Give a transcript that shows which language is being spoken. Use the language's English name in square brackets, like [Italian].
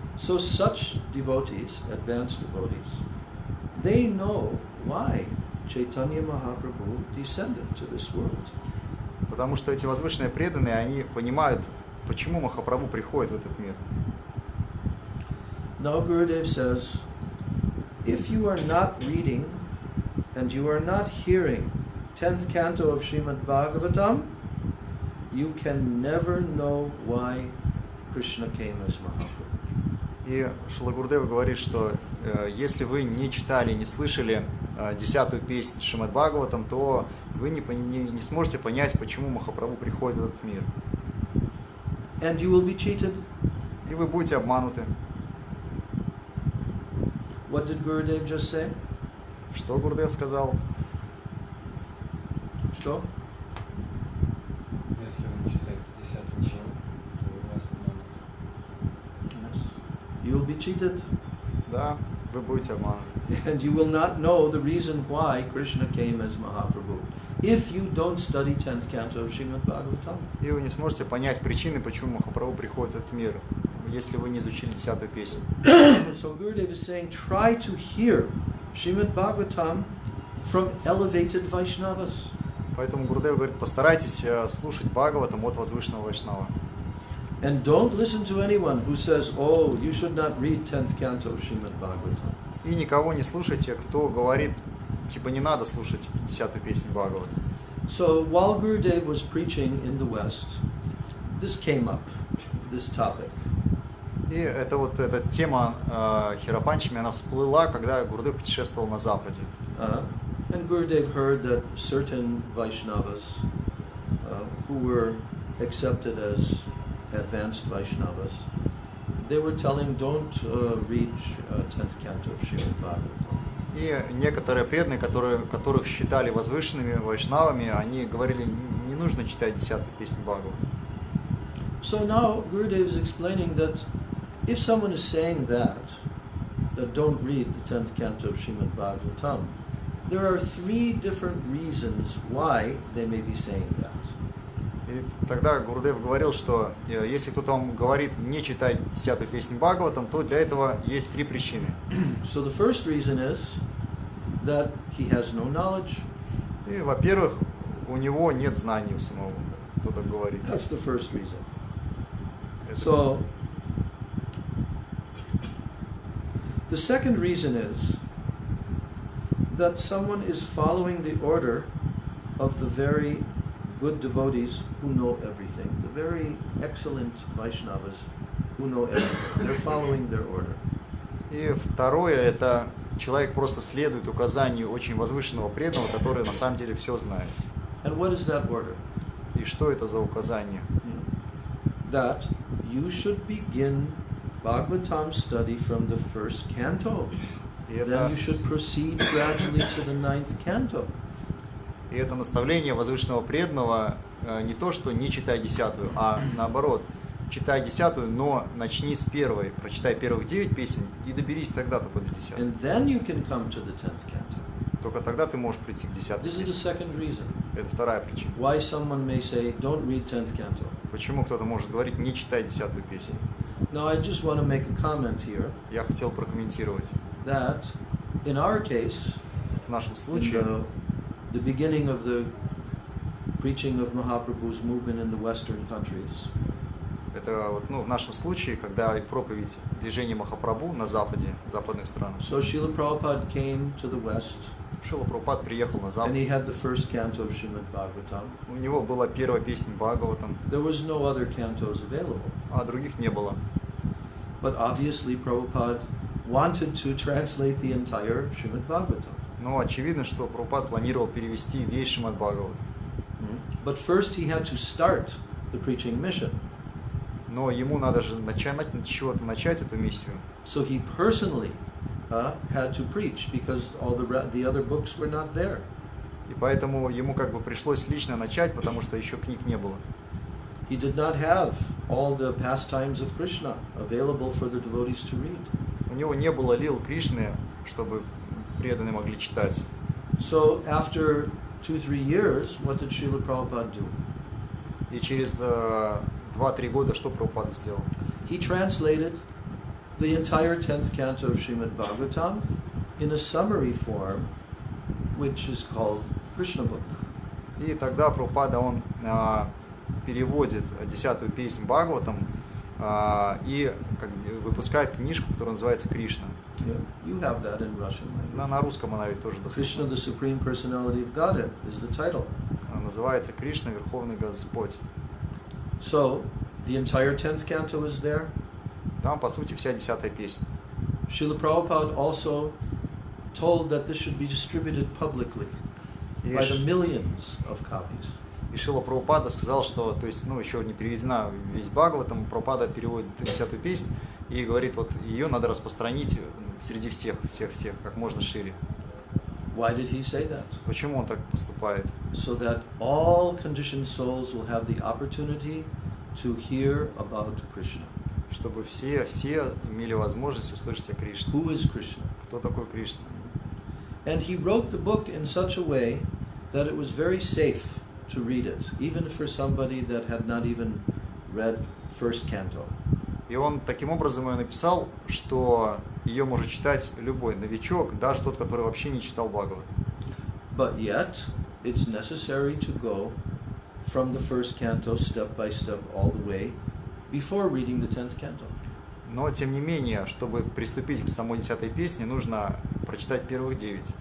[English] So such devotees, advanced devotees, they know why Chaitanya Mahaprabhu descended to this world. [Russian] Потому что эти возвышенные преданные, они понимают, почему Махапрабху приходит в этот мир. [English] Now Gurudev says, if you are not reading and you are not hearing 10th canto of Srimad Bhagavatam, you can never know why Krishna came as Mahaprabhu. [Russian] И Шрила Гурудева говорит, что если вы не читали, не слышали 10-ю песню Шримад Бхагаватам, то вы не сможете понять, почему Махапрабху приходит в этот мир. [English] And you will be cheated. [Russian] И вы будете обмануты. [English] What did Gurudev just say? [Russian] Что Гурудев сказал? Что? Если вы не читаете 10-ю главу, то вас обманут. [English] Yes. You will be cheated. [Russian] Да, вы будете обмануты. [English] And you will not know the reason why Krishna came as Mahaprabhu if you don't study 10th canto of Srimad Bhagavatam. [Russian] И вы не сможете понять причины, почему Махапрабху приходит в этот мир, если вы не изучили 10-ю песню. [English] So Gurudev is saying, try to hear Srimad Bhagavatam from elevated Vaishnavas. [Russian] Поэтому Гурудев говорит, постарайтесь слушать Бхагаватам от возвышенного Вайшнава. [English] And don't listen to anyone who says, oh, you should not read 10th canto of Srimad Bhagavatam. [Russian] И никого не слушайте, кто говорит, типа не надо слушать 10-ю песню Бхагавата. [English] So while Gurudev was preaching in the West, this came up, this topic. [Russian] И это вот эта тема Херапанчами, она всплыла, когда Гурудев путешествовал на Западе. [English] And Gurudev heard that certain Vaishnavas who were accepted as advanced Vaishnavas, they were telling, don't read 10th canto of Srimad Bhagavatam. [Russian] И некоторые преданные, которых считали возвышенными вайшнавами, они говорили, не нужно читать 10-ю песню Бхагавата. [English] So now Gurudev is explaining that if someone is saying that don't read the 10th canto of Srimad Bhagavatam, there are 3 different reasons why they may be saying that. [Russian] И тогда Гурудев говорил, что если кто-то вам говорит не читать 10-ю песню Бхагаватам, то для этого есть 3 причины. [English] So the first reason is that he has no knowledge. [Russian] И, во-первых, у него нет знаний у самого, кто так говорит. [English] That's the first reason. So the second reason is that someone is following the order of the very good devotees who know everything, the very excellent Vaishnavas who know everything. They're following their order. [Russian] И второе, это человек просто следует указанию очень возвышенного преданного, который на самом деле все знает. [English] And what is that order? [Russian] И что это за указание? [English] That you should begin Bhagavatam study from the first canto. Then you should proceed gradually to the 9th canto. [Russian] И это наставление возвышенного преданного не то, что не читай 10-ю, а наоборот, читай 10-ю, но начни с первой, прочитай первых 9 песен и доберись тогда только до 10-й. [English] And then you can come to the 10th canto. [Russian] Только тогда ты можешь прийти к 10-й [English] This is the [Russian] песне. [English] second reason [Russian] Это вторая причина. [English] why someone may say, don't read 10th canto. [Russian] Почему кто-то может говорить, не читай 10-ю песню? [English] Now, I just want to make a comment here [Russian] Я хотел прокомментировать. [English] that in our case, [Russian] В нашем [English] in [Russian] случае, [English] the beginning of the preaching of Mahaprabhu's movement in the Western countries, [Russian] это вот, в нашем случае, когда проповедь движения Махапрабху на Западе, в западных странах, [English] so Srila Prabhupada came to the West [Russian] Шрила Прабхупад приехал на [English] and [Russian] Запад, [English] he had the first canto of Srimad Bhagavatam. [Russian] у него была первая песня Бхагаватам, [English] There was no other cantos available. [Russian] а других не было. [English] But obviously Prabhupada wanted to translate the entire Srimad Bhagavatam. [Russian] Но очевидно, что Прабхупад планировал перевести весь Шримад Бхагават. [English] But first he had to start the preaching mission. [Russian] Но ему надо же начать с чего-то начать эту миссию. [English] So he personally had to preach because all the other books were not there. [Russian] И поэтому ему как бы пришлось лично начать, потому что еще книг не было. [English] He did not have all the pastimes of Krishna available for the devotees to read. [Russian] У него не было лил Кришны, чтобы преданные могли читать. [English] So after 2-3 years, what did Srila Prabhupada do? [Russian] И через 2-3 года что Прабхупада сделал? [English] He translated the entire 10th canto of Srimad Bhagavatam in a summary form, which is called Krishna book. [Russian] И тогда Прабхупада, он переводит 10-ю песню Бхагаватам и выпускает книжку, которая называется Кришна. [English] You have that in Russian language. [Russian] На русском она ведь тоже [English] Krishna, the Supreme Personality of Godhead, is the title. [Russian] Она называется Кришна, Верховный Господь. [English] So, the entire 10th canto is there. [Russian] Там, по сути, вся 10-я песня. [English] Srila Prabhupada also told that this should be distributed publicly [Russian] И, [English] by the millions of copies. [Russian] и Шрила Прабхупада сказал, что, то есть, еще не переведена весь Бхагаватам, Прабхупада переводит 10-ю песню и говорит, вот ее надо распространить среди всех, как можно шире. [English] Why did he say that? [Russian] Почему он так поступает? [English] So that all conditioned souls will have the opportunity to hear about Krishna. [Russian] Чтобы все имели возможность услышать о Кришне. [English] Who is Krishna? [Russian] Кто такой Кришна? [English] And he wrote the book in such a way that it was very safe to read it, even for somebody that had not even read first canto. [Russian] И он таким образом ее написал, что ее может читать любой новичок, даже тот, который вообще не читал Бхагават. [English] But yet, it's necessary to go from the first canto step by step all the way before reading the 10th canto. [Russian] Но, тем не менее, чтобы приступить к самой 10-й песне, нужно прочитать первых 9.